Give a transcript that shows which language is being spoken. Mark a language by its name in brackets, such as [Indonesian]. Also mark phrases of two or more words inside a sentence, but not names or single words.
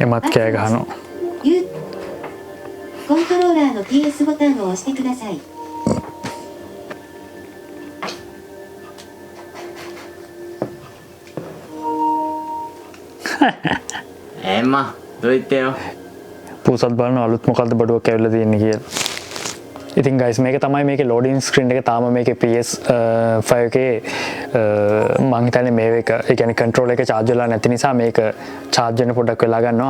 [Japanese] 待ってがの。コントローラーの TS ボタンを押してください。まどう言ってよ。 [Sinhala] පූසත් බලන අලුත් මොකද්ද බඩුවක් ඇවිල්ලා තියෙන්නේ කියලා. ඉතින් guys මේක තමයි මේකේ [English] loading screen [Sinhala] එක. තාම මේකේ PS5 එකේ මං හිතන්නේ මේක ඒ කියන්නේ control එක charge වෙලා නැති නිසා මේක charge වෙන්න පොඩ්ඩක් වෙලා ගන්නවා.